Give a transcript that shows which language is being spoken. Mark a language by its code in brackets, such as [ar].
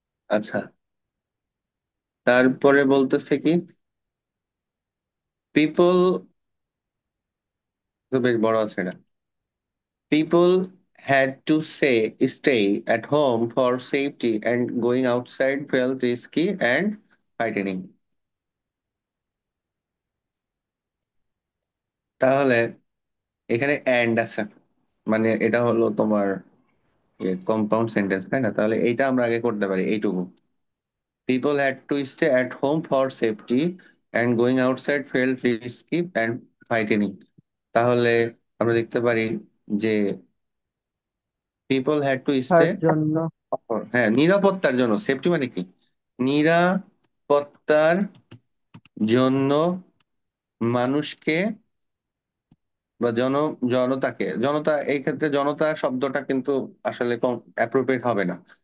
[bn] আচ্ছা, তারপরে বলতেছে কি, পিপল, বেশ বড় আছে এটা। [en] People had to stay at home for safety and going outside felt risky and frightening. [bn] তাহলে এখানে অ্যান্ড আছে, মানে এটা হলো তোমার কম্পাউন্ড সেন্টেন্স, তাই না? তাহলে এইটা আমরা আগে করতে পারি এইটুকু। [en] People had to stay at home for safety and going outside felt risky and frightening. [bn] তাহলে আমরা দেখতে পারি যে [en] people had to stay, [bn] তার জন্য হ্যাঁ, নিরাপত্তার জন্য। সেফটি মানে কি? নিরাপত্তার জন্য মানুষকে বা জনতাকে, জনতা এই ক্ষেত্রে জনতা শব্দটা কিন্তু আসলে কম অ্যাপ্রোপ্রিয়েট হবে না।